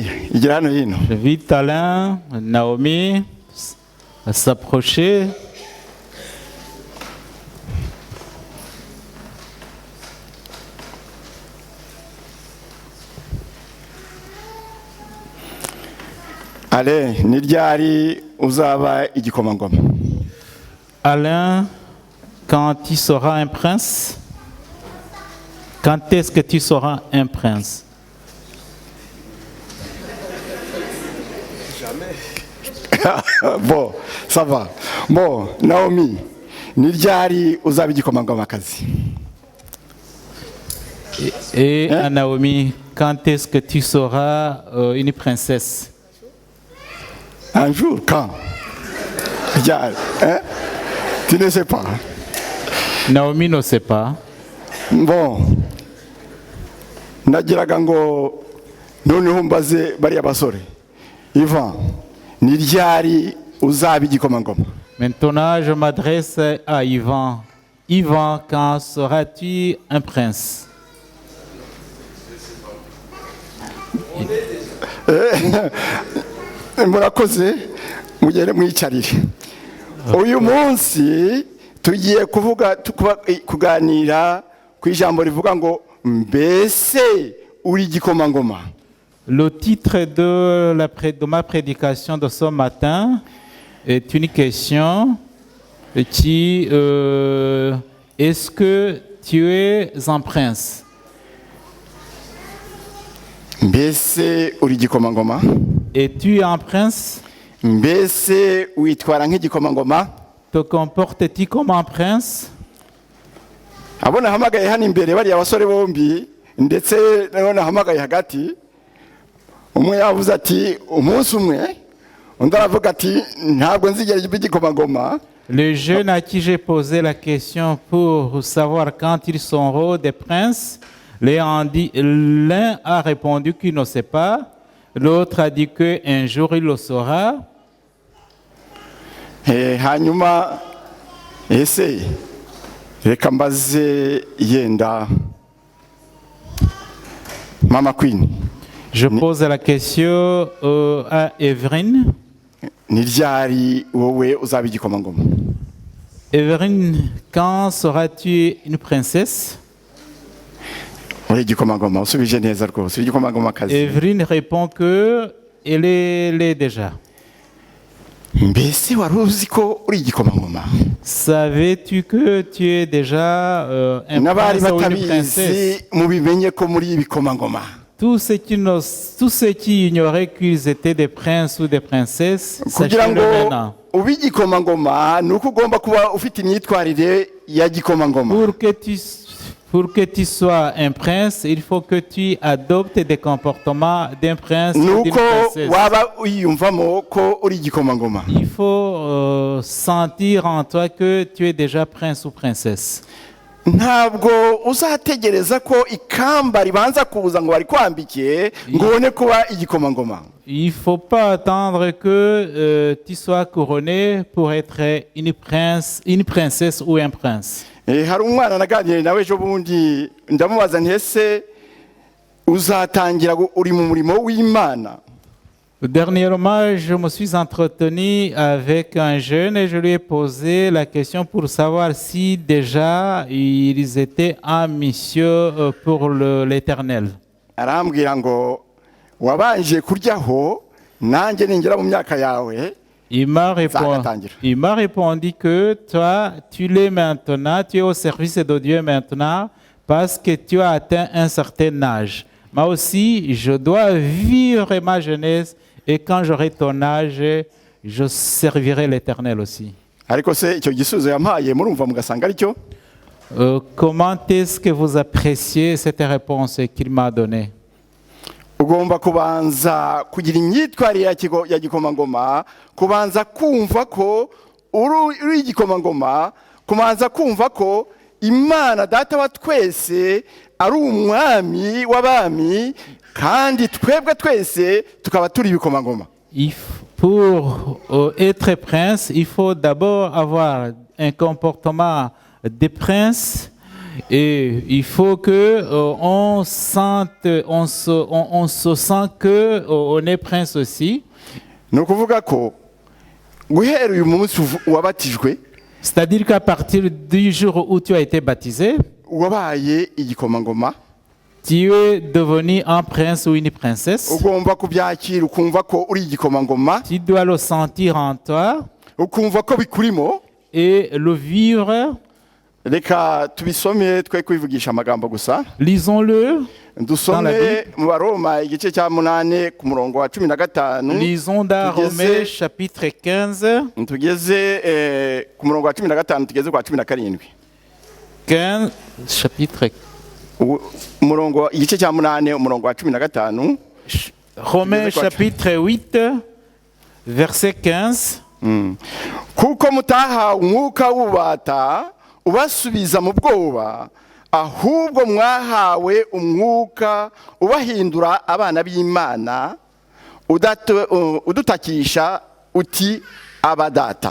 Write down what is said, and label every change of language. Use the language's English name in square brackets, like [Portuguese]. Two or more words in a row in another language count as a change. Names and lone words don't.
[French] j'invite Alain, Naomi à s'approcher. Allez, [Kinyarwanda] Nidiari uzaba igikomangoma. [French] Alain, quand tu seras un prince, quand est-ce que tu seras un prince? Bon, ça va. Bon, Naomi, [Kinyarwanda] Nidiari uzaba igikomangoma kazi. [French] Et Naomi, quand est-ce que tu seras une princesse? Un jour, quand? Tu ne sais pas. Naomi ne sait pas. Bon. [Kinyarwanda] Nagiraga ngo noneho mbaze bariya basore. Ivan, ni ryari uzaba igikomangoma? [French] Maintenant, je m'adresse à Ivan. Ivan, quand seras-tu un prince? [Kinyarwanda] Murakoze mugere mwicarire. Uyu munsi tugiye kuganira ku ijambo rivuga ngo mbese uri igikomangoma. [French] Le titre de ma prédication de ce matin est une question qui est-ce que tu es un prince? [Kinyarwanda] Mbese uri igikomangoma? [French] Es-tu un prince? [Kinyarwanda] Mbese witwara nk'igikomangoma? [French] te comportes-tu comme un prince? [Kinyarwanda] abo nahamagaye hano imbere bariya basore bombi ndetse naho nahamagaye hagati, umwe yavuze ati umunsi umwe, undi aravuga ati ntabwo nzigera mba igikomangoma. [French] Le jeune à qui j'ai posé la question pour savoir quand ils seront des princes, l'un a répondu qu'il ne sait pas, l'autre a dit qu'un jour il le saura. [Kinyarwanda] Hanyuma ese reka mbaze yenda Mama Queen, [French] Je pose la question à Evelyne. [Kinyarwanda] ni ryari wowe uzaba igikomangoma? [French] Evelyne, quand seras-tu une princesse? [Kinyarwanda] Uri igikomangoma, usubije neza rwose, uri igikomangoma kazi. [French] Evelyne répond que elle l'est déjà. [Kinyarwanda] Mbese wari uzi ko uri igikomangoma? [French] Savais-tu que tu es déjà un [Kinyarwanda] N'abari [French] prince ou une [Kinyarwanda] batabizi [French] princesse? [Kinyarwanda] mubimenye ko muri ibikomangoma. [French] Tous ceux qui ignoraient qu'ils étaient des princes ou des princesses, [Kinyarwanda] Kugira [French] sachez-le [Kinyarwanda] ngo [French] maintenant. [Kinyarwanda] ube igikomangoma ni uko ugomba kuba ufite imyitwarire ya gikomangoma. [French] Pour que tu sois un prince, il faut que tu adoptes des comportements d'un prince ou d'une [Kinyarwanda] Nuko [French] princesse. [Kinyarwanda] waba uyiyumvamo ko uri igikomangoma. [French] Il faut sentir en toi que tu es déjà prince ou princesse. [Kinyarwanda] Ntabwo uzategereza ko ikamba ribanza kuza ngo barikwambike ngo ubone kuba igikomangoma. [French] Il ne faut pas attendre que tu sois couronné pour être une princesse ou un prince. [Kinyarwanda] Hari umwana naganiriye nawe ejo bundi ndamubaza nti ese uzatangira uri mu murimo w'Imana? [French] Dernièrement, je me suis entretenu avec un jeune et je lui ai posé la question pour savoir si déjà ils étaient en mission pour l'Éternel. [Kinyarwanda] Arambwira ngo wabanje kuryaho nanjye ningera mu myaka yawe. [French] Il m'a répondu que toi, tu l'es maintenant, tu es au service de Dieu maintenant parce que tu as atteint un certain âge. Moi aussi, je dois vivre ma jeunesse et quand j'aurai ton âge, je servirai l'Éternel aussi. [Kinyarwanda] Ariko se icyo gisubizo yampaye murumva mugasanga ari cyo? [French] Comment est-ce que vous appréciez cette réponse qu'il m'a donnée? [Kinyarwanda] Ugomba kubanza kugira imyitwarire ya gikomangoma, kubanza kumva ko uri igikomangoma, kubanza kumva ko Imana data wa twese ari umwami w'abami kandi twebwe twese tukaba turi ibikomangoma. [French] Pour être prince, il faut d'abord avoir un comportement de prince. Et il faut que on se sent que on est prince aussi. [Kinyarwanda] Ni ukuvuga ko guhera uyu munsi wabatijwe, [French] c'est-à-dire qu'à partir du jour où tu as été baptisé, [Kinyarwanda] wabaye igikomangoma. [French] Tu es devenu un prince ou une princesse. [Kinyarwanda] Ugomba kubyakira ukumva ko uri igikomangoma. [French] Tu dois le sentir en toi. [Kinyarwanda] Ukumva ko bikurimo. [French] Et le vivre. [Kinyarwanda] Reka tubisome twe kwivugisha amagambo gusa. [French] Lisons-le. [Kinyarwanda] Dusome mu Baroma igice cya 8 ku murongo wa 15. [French] Lisons dans Romains chapitre 15. [Kinyarwanda] Tugeze ku murongo wa 15 tugeze kwa 17. [French] 15 chapitre [Kinyarwanda] umurongo igice cya 8 umurongo wa 15. [French] Romains chapitre 8 verset 15. [Kinyarwanda] Kuko mutaha umwuka w'ubata ubasubiza mu bwoba, ahubwo mwahawe umwuka ubahindura abana b'Imana, udutakisha uti abadata.